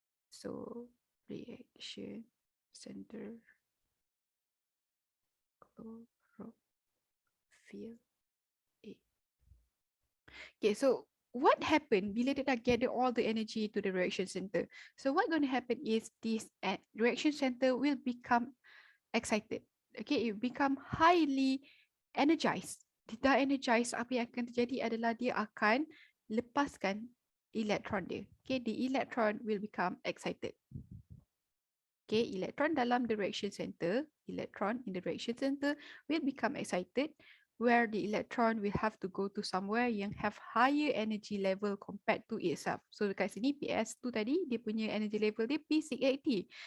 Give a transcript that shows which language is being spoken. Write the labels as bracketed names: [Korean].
[English] So, reaction center chlorophyll A. Okay, so what happened [Malay] bila dia dah [English] gather all the energy to the reaction center? So what going to happen is this reaction center will become excited. Okay, it become highly energized. [Malay] Dia dah energized, apa yang akan terjadi adalah dia akan lepaskan elektron dia. [English] Okay, the electron will become excited. Okay, electron [Malay] dalam [English] the reaction center, electron in the reaction center will become excited, where the electron will have to go to somewhere [Malay] yang [English] have higher energy level compared to itself. [Malay] So dekat sini PS2 tadi, dia punya energy level dia P680.